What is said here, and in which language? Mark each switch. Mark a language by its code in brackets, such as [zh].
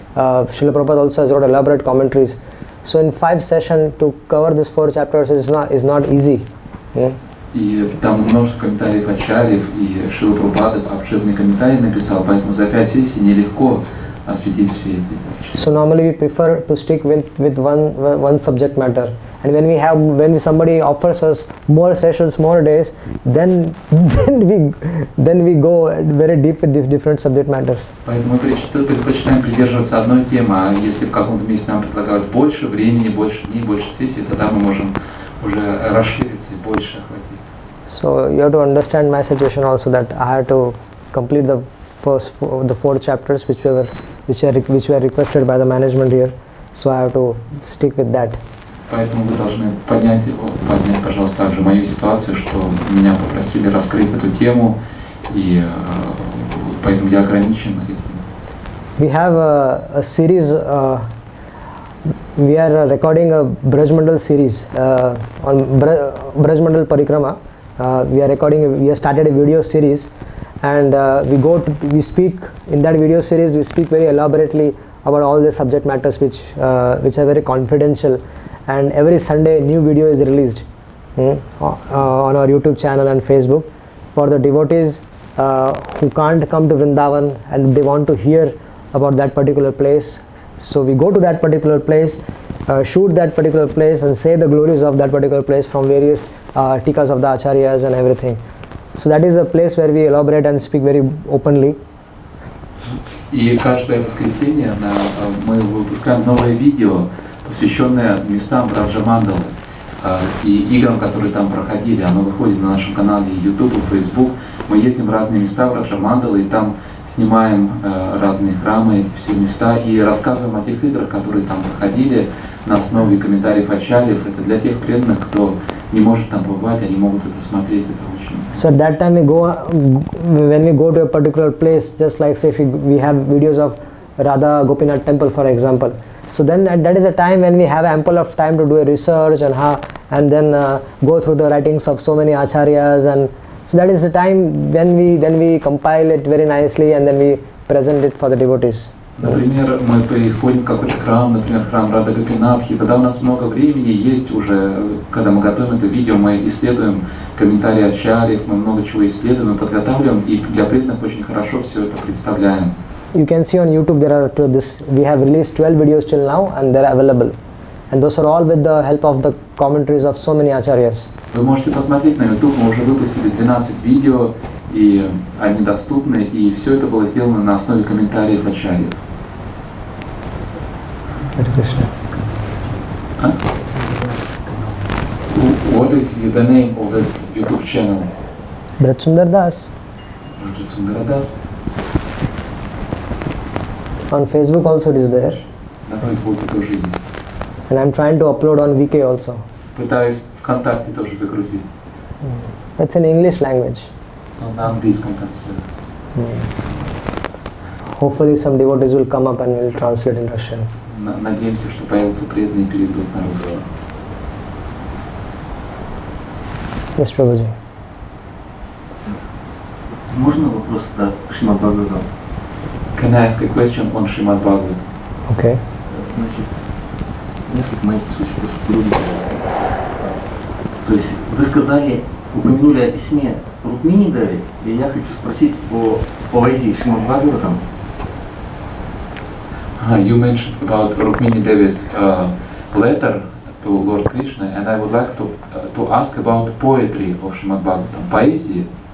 [en] Srila Prabhupada also has wrote elaborate commentaries. So in 5 sessions to cover these 4 chapters is not easy. [ru] И там множество комментариев ачарьев, и Шрила Прабхупада обширные комментарии написал, поэтому за 5 сессий нелегко осветить все эти. [en] So normally we prefer to stick with one subject matter, and when somebody offers us more sessions, more days, then we go very deep with different subject matters. [ru] Поэтому мы предпочитаем придерживаться одной темы, а если в каком-то месте нам предлагают больше времени, больше дней, больше сессий, тогда мы можем уже расшириться и больше охватить. [en] So you have to understand my situation also, that I had to complete the 4 chapters which were requested by the management here. So I have to stick with that. [ru] Поэтому вы должны понять, пожалуйста, также мою ситуацию, что меня попросили раскрыть эту тему, и поэтому я ограничен этим. [en] We have a series. We are recording a Brajmandal series on Brajmandal Parikrama. We have started a video series, and we speak in that video series. We speak very elaborately about all the subject matters which are very confidential, and every Sunday new video is released on our YouTube channel and Facebook for the devotees who can't come to Vrindavan and they want to hear about that particular place. So we go to that particular place, shoot that particular place and say the glories of that particular place from various tikas of the acharyas and everything. So that is a place where we elaborate and speak very openly. [ru] И каждое воскресенье мы выпускаем новое видео, посвященное местам Браджамандалы и играм, которые там проходили. Оно выходит на нашем канале YouTube и Facebook. Мы ездим в разные места Браджамандалы и там снимаем разные храмы, все места и рассказываем о тех играх, которые там проходили на основе комментариев ачарьев. Это для тех преданных, кто не может там побывать, они могут это смотреть. Это очень. [en] So at that time when we go to a particular place, just like say if we have videos of Radha Gopinath temple for example. So then that is a time when we have ample of time to do a research and then go through the writings of so many acharyas, and so that is the time when we compile it very nicely and then we present it for the devotees. [ru] Например, мы приходим в какой-то храм, например, храм Рады Гопинатхи, когда у нас много времени есть уже, когда мы готовим это видео, мы исследуем комментарии ачарьев, мы много чего исследуем и подготавливаем, и для преданных очень хорошо все это представляем. [en] You can see on YouTube we have released 12 videos till now and they're available. And those are all with the help of the commentaries of so many acharyas. [ru] Вы можете посмотреть на YouTube, мы уже выпустили 12 видео, и они доступны, и все это было сделано на основе комментариев ачарьев. [en] What is the name of the YouTube channel? Brajasundara Dasa. Brajasundara Dasa. On Facebook also it is there. [ru] На Фейсбуке тоже есть. [en] And I'm trying to upload on VK also. [ru] Пытаюсь ВКонтакте тоже загрузить. [en] It's in English language. [ru] На английском там все. [en] Hopefully some devotees will come up and will translate in Russian. [ru] Надеемся, что появятся преданные и переведут на русский. [en] Yes, Prabhuji. [ru] Можно вопрос о Шримад Бхагаватам? [en] Can I ask a question on Srimad Bhagavatam? Okay. [ru] Значит, несколько маленьких случаев. То есть вы сказали, упомянули о письме Рукмини Деве, и я хочу спросить о поэзии Шримад Бхагаватам. [en] You mentioned about Rukmini Devi's letter to Lord Krishna, and I would like to ask about poetry of Srimad Bhagavatam, [ru] поэзии.